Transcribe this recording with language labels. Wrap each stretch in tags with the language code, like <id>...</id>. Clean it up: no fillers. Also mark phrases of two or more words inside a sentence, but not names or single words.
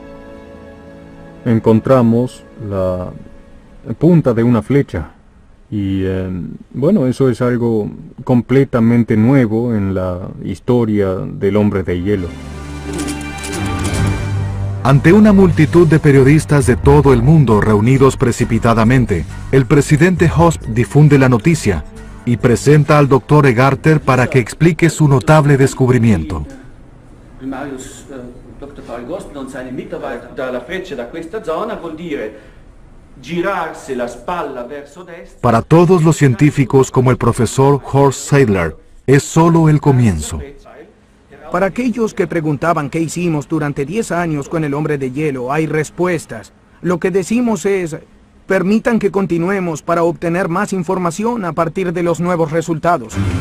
<es>Encontramos la punta de una flecha y bueno, eso es algo completamente nuevo en la historia del hombre de hielo. Ante una multitud de periodistas de todo el mundo reunidos precipitadamente, el presidente Hosp difunde la noticia y presenta al Dr. Egarter para que explique su notable descubrimiento.</es> <de>Dr. Paul Gosner und seine Mitarbeiter</de> <it>da la freccia da questa zona vuol dire girarsi la spalla verso destra.</it> <es>Para todos los científicos como el profesor Horst Seidler, es solo el comienzo. Para aquellos que preguntaban qué hicimos durante 10 años con el hombre de hielo, hay respuestas. Lo que decimos es, permitan que continuemos para obtener más información a partir de los nuevos resultados.</es>